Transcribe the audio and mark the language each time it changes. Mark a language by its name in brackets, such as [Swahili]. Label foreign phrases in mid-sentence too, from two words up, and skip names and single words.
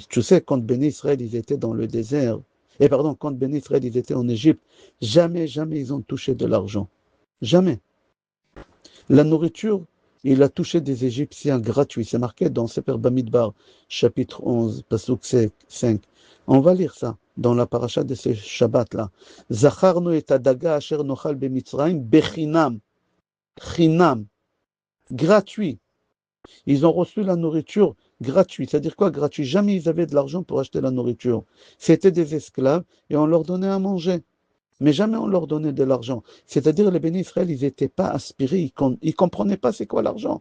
[French] Tu sais, quand Ben Israël, ils étaient dans le désert, quand Ben Israël, ils étaient en Égypte, jamais ils ont touché de l'argent. Jamais. La nourriture, il a touché des Égyptiens gratuits. C'est marqué dans Sefer Bamidbar, chapitre 11, pasuk 5. On va lire ça dans la paracha de ce Shabbat-là. [Hebrew] זכרנו את הדגה אשר נאכל במצרים חינם. [French] Chinam. Gratuit. Ils ont reçu la nourriture gratuite. C'est-à-dire quoi gratuit? Jamais ils avaient de l'argent pour acheter la nourriture. C'était des esclaves et on leur donnait à manger. Mais jamais on leur donnait de l'argent. C'est-à-dire les bénis Israël, ils n'étaient pas aspirés, ils ne comprenaient pas c'est quoi l'argent.